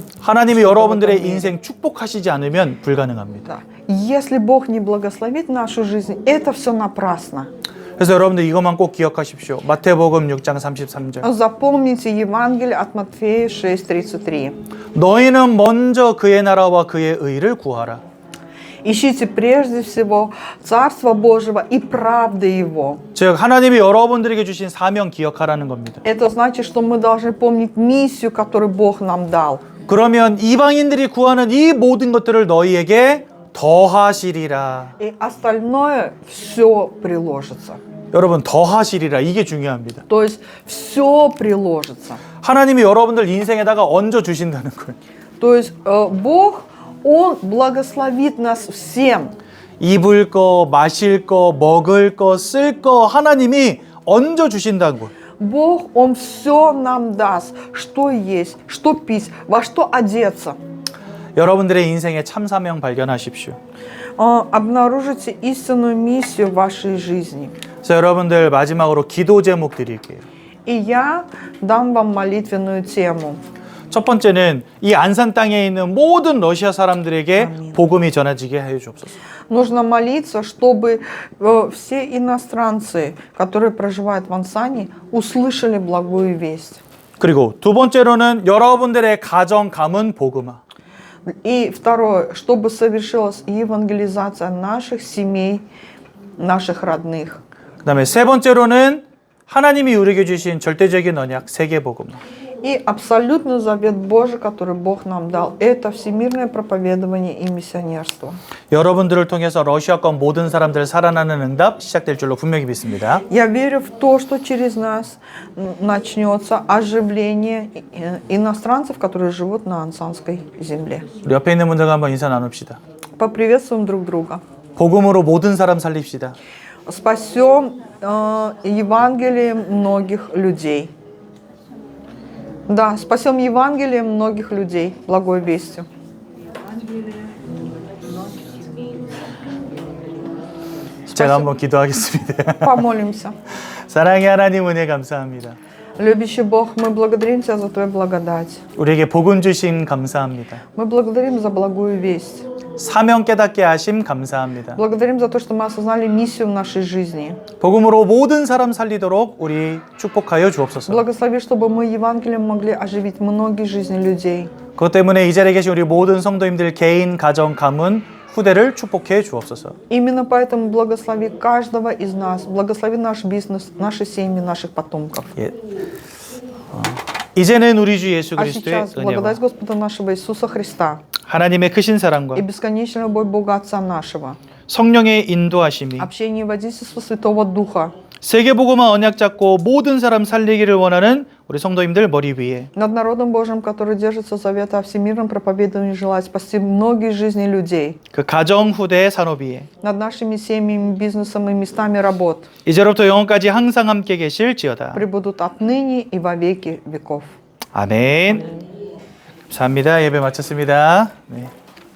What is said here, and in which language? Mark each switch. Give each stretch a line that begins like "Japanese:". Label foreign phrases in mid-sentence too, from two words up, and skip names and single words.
Korean: 하나님이 여러분들의 인생 축복하시지 않으면 불가능합니다.
Russian: Да. Если Бог не благословит нашу жизнь, это все напрасно.
Korean: 그래서 여러분들 이것만 꼭 기억하십시오. 마태복음 6장 33절.
Russian: Запомните Евангелие от Матфея 6:33.
Korean: 너희는 먼저 그의 나라와 그의 의를 구하라.
Russian: Ищите прежде всего Царство Божьего и правды Его.
Korean: 즉 하나님이 여러분들에게 주신 사명 기억하라는 겁니다.
Russian: Это значит, что мы должны помнить миссию, которую Бог нам дал.
Korean: 그러면 이방인들이 구하는 이 모든 것들을 너희에게 더하시리라.
Russian: И остальное все приложится.
Korean: 여러분, 더하시리라, 이게 중요합니다.
Russian: То есть все приложится.
Korean: 하나님이 여러분들 인생에다가 얹어 주신다는 거예요.
Russian: То есть Бог, Он благословит нас всем.
Korean: 입을 거, 마실 거, 먹을 거, 쓸 거 하나님이 얹어 주신다는 거예요.
Russian: Бог, Он все нам даст, что есть, что пить, во что одеться.
Korean: 여러분들의 인생의 참 사명 발견하십시오.
Russian: Обнаружите истинную миссию в вашей жизни.
Korean: 그래서 여러분들 마지막으로 기도 제목 드릴게요.
Russian: И я дам вам молитвенную тему.
Korean: 첫 번째는 이 안산 땅에 있는 모든 러시아 사람들에게 복음이 전해지게 하여 주옵소서.
Russian: Нужно молиться, чтобы все иностранцы, которые проживают в Ансане, услышали благую весть.
Korean: 그리고 두 번째로는 여러분들의 가정 가문 복음화.
Russian: И второе, чтобы совершилась евангелизация наших семей, наших родных.
Korean: 그다음에 세 번째로는 하나님이 우리에게 주신 절대적인 언약 세계 복음화.
Russian: И абсолютный завет Божий, который Бог нам дал, это всемирное проповедование и миссионерство.
Korean: 여러분들을 통해서 러시아권 모든 사람들 살아나는 응답 시작될 줄로 분명히 믿습니다.
Russian: Я верю в то, что через нас начнется оживление иностранцев, которые живут на Ансанской земле.
Korean: 우리 옆에 있는 분들과 한번 인사 나눕시다.
Russian: Поприветствуем друг друга.
Korean: 복음으로 모든 사람 살립시다.
Russian: Спасем Евангелием многих людей. Да, спасем Евангелием многих людей, благой вестью.
Korean: 제가 한번 기도하겠습니다.
Russian: Помолимся.
Korean: 사랑의 하나님 은혜 감사합니다.
Russian: Любящий Бог, мы благодарим Тебя за Твою благодать.
Korean: 우리에게 복음 주심 감사합니다.
Russian: Мы благодарим за благую весть.
Korean: 사명 깨닫게 하심 감사합니다.
Russian: Благодарим за то, что мы осознали миссию в нашей жизни.
Korean: 복음으로 모든 사람 살리도록 우리 축복하여 주옵소서.
Russian: Благослови, чтобы мы Евангелием могли оживить многие жизни людей.
Korean: 그것 때문에 이 자리에 계신 우리 모든 성도님들 개인, 가정, 가문, 후대를 축복해 주옵소서.
Russian: Именно поэтому благослови каждого из нас. Благослови наш бизнес, наши семьи, наших потомков.
Korean: 예. 이제는 우리 주 예수
Russian: А
Korean: 그리스도의
Russian: сейчас благодать
Korean: 은혜와
Russian: Господа нашего Иисуса Христа
Korean: 하나님의 크신 사랑과
Russian: и бесконечная любовь Бога Отца нашего,
Korean: 성령의 인도하심이
Russian: общение и водительство Святого Духа
Korean: 세계복음화 언약 잡고 모든 사람 살리기를 원하는 우리 성도님들 머리 위에
Russian: над народом Божьим, который держится завета о всемирном проповедовании, желает спасти многие жизни людей,
Korean: 그 가정, 후대, 산업 위에
Russian: над нашими семьями, бизнесом и местами работ,
Korean: 이제로부터 영원까지 항상 함께 계실지어다.
Russian: пребудут отныне и во веки веков.
Korean: 아멘. 감사합니다. 예배 마쳤습니다. 네.